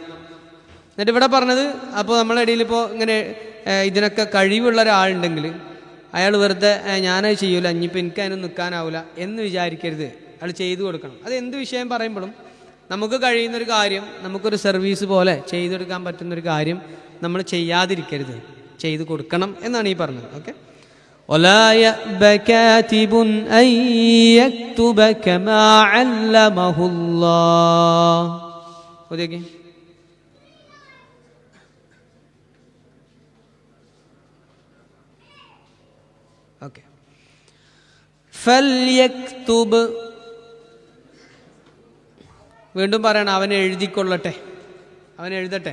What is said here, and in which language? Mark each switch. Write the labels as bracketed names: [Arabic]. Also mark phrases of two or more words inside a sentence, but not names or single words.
[Malayalam] എന്നിട്ട് ഇവിടെ പറഞ്ഞത്, അപ്പോൾ നമ്മളെ ഇടയിൽ ഇപ്പോൾ ഇങ്ങനെ ഇതിനൊക്കെ കഴിവുള്ള ഒരാളുണ്ടെങ്കിൽ അയാൾ വെറുതെ ഞാനത് ചെയ്യൂല, ഇനിയിപ്പോൾ എനിക്ക് അതിന് നിൽക്കാനാവില്ല എന്ന് വിചാരിക്കരുത്. അയാൾ ചെയ്തു കൊടുക്കണം. അത് എന്ത് വിഷയം പറയുമ്പോഴും നമുക്ക് കഴിയുന്നൊരു കാര്യം, നമുക്കൊരു സർവീസ് പോലെ ചെയ്തെടുക്കാൻ പറ്റുന്നൊരു കാര്യം നമ്മൾ ചെയ്യാതിരിക്കരുത്, ചെയ്തു കൊടുക്കണം എന്നാണ് ഈ പറഞ്ഞത്. ഓക്കെ. [Arabic] ولا يأب كاتب أن يكتب كما علمه الله. [Malayalam] ഓക്കേ. ഓക്കെ. ഫൽയക്തുബ്, വീണ്ടും പറയണം, അവൻ എഴുതിക്കൊള്ളട്ടെ, അവൻ എഴുതട്ടെ.